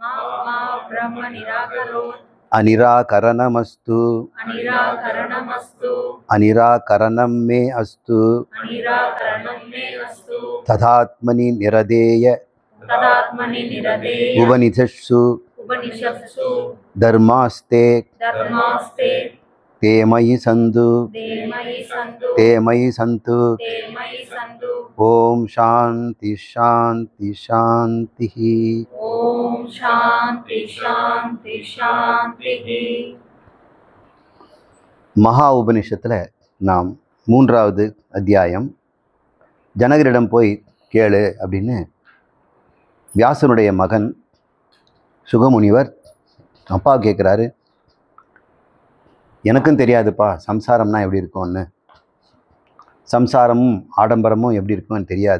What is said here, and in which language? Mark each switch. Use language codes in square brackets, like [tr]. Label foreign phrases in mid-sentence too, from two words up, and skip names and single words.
[sa] அனிராகரணமஸ்து. अनिराकरणं मे अस्तु. तदात्मनि निरते य उपनिषत्सु धर्मास्ते ते मयि सन्तु ते मयि सन्तु। ओम शांति शांति शांति। ओम शांति शांति शांति। [ta] மகா உபனிஷத்துல நாம் மூன்றாவது அத்தியாயம் ஜனகரிடம் போய் கேளு அப்படின்னு வியாசனுடைய மகன் சுகமுனிவர் அப்பா கேட்குறாரு. எனக்கும் தெரியாதுப்பா சம்சாரம்னா எப்படி இருக்கும்னு, சம்சாரமும் ஆடம்பரமும் எப்படி இருக்கும்னு தெரியாது.